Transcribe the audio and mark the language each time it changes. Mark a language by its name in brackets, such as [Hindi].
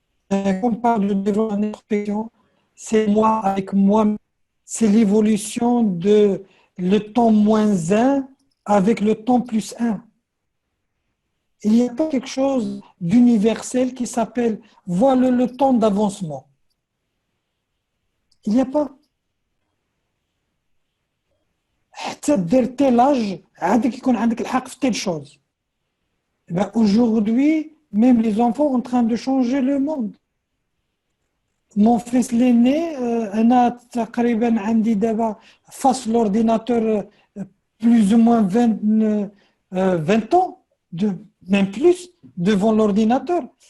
[French] Quand on parle de développement d'introspection, c'est moi avec moi. C'est l'évolution de le temps moins 1 avec le temps plus 1. Il n'y a pas quelque chose d'universel qui s'appelle voilà le temps d'avancement. Il n'y a pas. [Arabic] حتى دير [French] tel âge [Arabic] عادك يكون عندك الحق في [French] telle chose. Aujourd'hui, même les enfants sont en train de changer le monde. Mon fils l'aîné, [Arabic] أنا تقريبا عندي دابا [French] face l'ordinateur plus ou moins 20 ans, même plus, devant l'ordinateur.